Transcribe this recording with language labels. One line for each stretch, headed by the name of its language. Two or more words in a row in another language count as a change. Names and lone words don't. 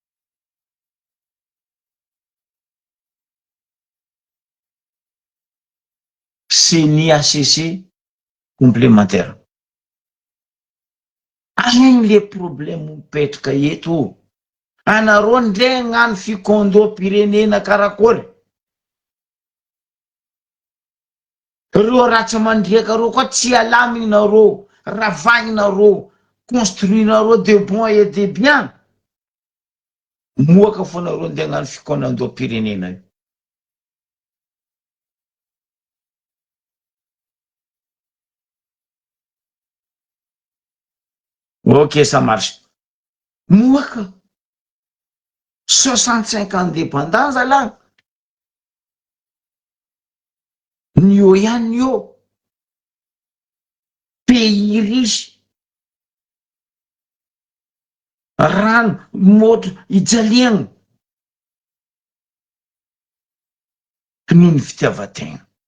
French: c'est ny ACC complémentaire
Malagasy: agny
French: le problème
Malagasy: mipetraka eto anareo ndray gnano fikondom-pirenena karakory reo ratsy mandriaka reo koa tsy alaminareo ravagninareo construinareo
French: de bon et de bien
Malagasy: moaka fonareo nde gnano fikondom-pirenena io
French: ok ça marche moaka
Malagasy: 65 indépendance ala nio ihany io
French: pays riche
Malagasy: rano motra ijaliagna noho ny fitiavategna